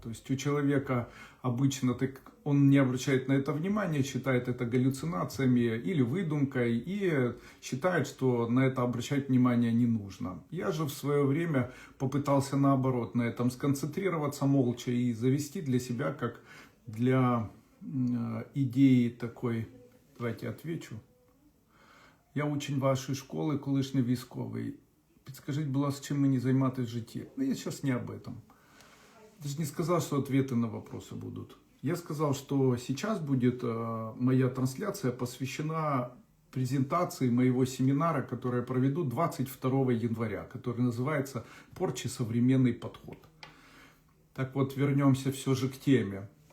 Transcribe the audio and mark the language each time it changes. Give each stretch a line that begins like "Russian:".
Russian: То есть у человека обычно он не обращает на это внимания, считает это галлюцинациями или выдумкой и считает, что на это обращать внимание не нужно. Я же в свое время попытался наоборот на этом сконцентрироваться молча и завести для себя как для
Ukrainian: ідеї такої.
Russian: Давайте отвечу.
Ukrainian: Я учень вашої школи, колишній військовий. Підскажіть, будь ласка, чим мені займатися в житті?
Russian: Я сейчас не об этом. Я же не сказал, что ответы на вопросы будут. Я сказал, что сейчас будет моя трансляция посвящена презентации моего семинара, который я проведу 22 января, который называется «Порчи. Современный подход». Так вот, вернемся все же к теме.